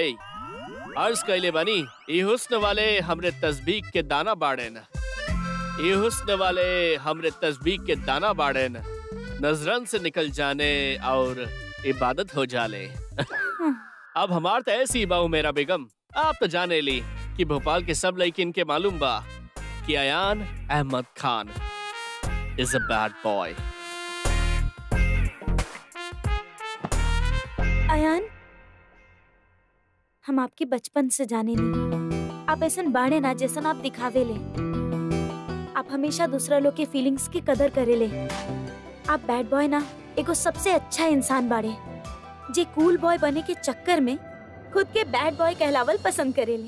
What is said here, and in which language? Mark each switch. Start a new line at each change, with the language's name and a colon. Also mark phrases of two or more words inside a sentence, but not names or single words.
Bhojpuri: अर्ज कैले बानी, ये हुस्न वाले हमरे तस्बीह के दाना बाड़े न, ये हुस्न वाले हमरे तस्बीह के दाना बाड़े न, नजरन से निकल जाने और इबादत हो जाले। अब हमार तो ऐसी बाऊ मेरा बेगम, आप तो जाने ली कि भोपाल के सब लड़की इनके मालूम बा कि अयान अहमद खान
English: is a bad boy.
Bhojpuri: आयान, हम आपके बचपन से जाने नहीं। आप ऐसन बाड़े ना जैसन आप दिखावे ले। आप हमेशा दूसरा लोग के फीलिंग्स की कदर करे ले। आप
English: bad boy
Bhojpuri: ना, एगो सबसे अच्छा इंसान बाड़े जे
English: cool boy
Bhojpuri: बने के चक्कर में खुद के
English: bad boy
Bhojpuri: कहलावल पसंद करेले।